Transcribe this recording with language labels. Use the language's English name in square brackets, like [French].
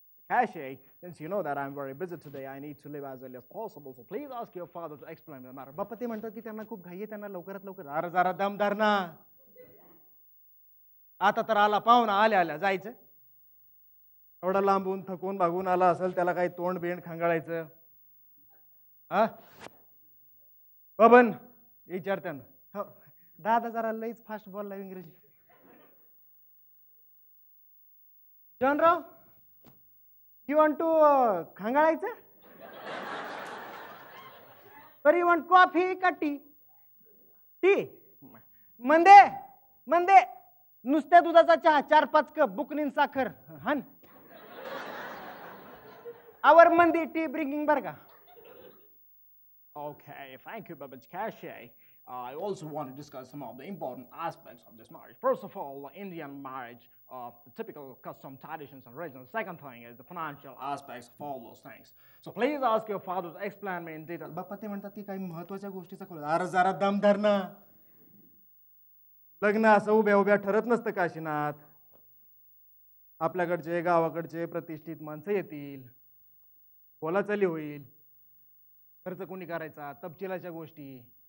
[English] Cashay, since you know that I'm very busy today, I need to leave as early as possible. So please ask your father to explain the matter. [Marathi] बाप्पा ते म्हणतात की त्यांना खूप घाई आहे, त्यांना लवकरात लवकर. अरे जरा दम धर ना. आता तर आला पाहुणा, आल्या आल्या जायचं. एवढा लांबून थकून भागून आला असेल, त्याला काही तोंड बिंड खंगाळायचं. हा बबन विचारत्यानं. हो दादा जरा लईच फास्ट बोलला इंग्रजी. [English] जॉनराव, you want to खंगाळायचं? तर यू वॉन्ट कॉफी [Marathi] का टी? टी. मंदे मंदे नुसत्या दुधाचा चहा 4-5 कप, बुकनीन साखर हन. [English] आवर मंदी tea bringing [Marathi] बर का. [English] Okay, thank you, Babaj Kashay. I also want to discuss some of the important aspects of this marriage. First of all, the Indian marriage, the typical custom, traditions, and religion. Second thing is the financial aspects of all those things. So please ask your father to explain me in detail. [Marathi] बाप्पा ते म्हणतात की काही महत्वाच्या गोष्टीचा खोल. अरे जरा दम धर ना. लग्न असं उभ्या उभ्या ठरत नसतं काशीनाथ. आपल्याकडचे गावाकडचे प्रतिष्ठित माणसं येतील, बोलाचाली होईल, खर्च कोणी करायचा, तपशिलाच्या गोष्टी.